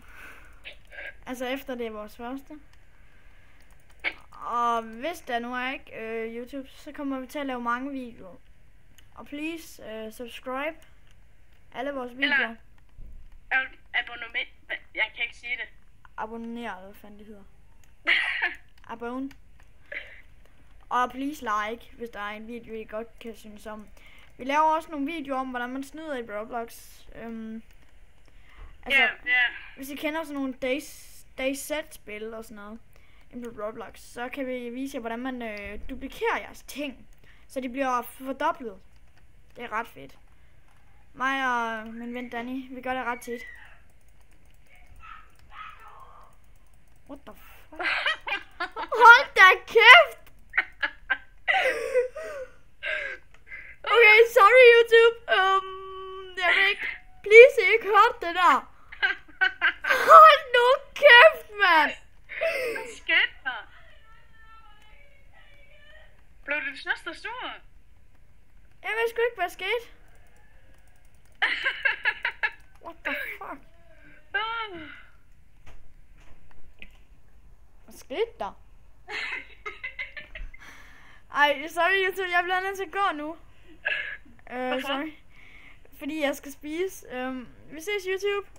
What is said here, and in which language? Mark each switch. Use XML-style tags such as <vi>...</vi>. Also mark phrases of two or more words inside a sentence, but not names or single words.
<da>Altså efter det er vores første. Og hvis der nu er ikke YouTube, så kommer vi til at lave mange videoer. Og</da> <en>please subscribe</en> <da>alle vores videoer. Eller abonnement. Jeg kan ikke sige det. Abonner, hvad fanden det hedder. Abon.</da> <en>Og please like,</en> <da>hvis der er en video, I godt kan synes om. Vi laver også nogle videoer om, hvordan man snyder i Roblox. Hvis I kender sådan nogle DayZ-spil og sådan noget inden på Roblox, så kan vi vise jer, hvordan man duplikerer jeres ting, så de bliver fordoblet. Det er ret fedt. Mig og min ven Danny, vi gør det ret tit.</da> <en>What the fuck?</en> <da>Hold da kæft! Okay, sorry YouTube. Jeg ved ikke. Please, ikke hørt det der. Hold nu kæft, mand! Hvad skete der? Blev din søster sur? Jeg ved sgu ikke, hvad skete.</da> <en>What the fuck?</en> <da>Hvad skete der? Ej, sorry YouTube, jeg bliver nødt til at gå nu. Sorry. Fordi jeg skal spise. Vi ses YouTube.</da>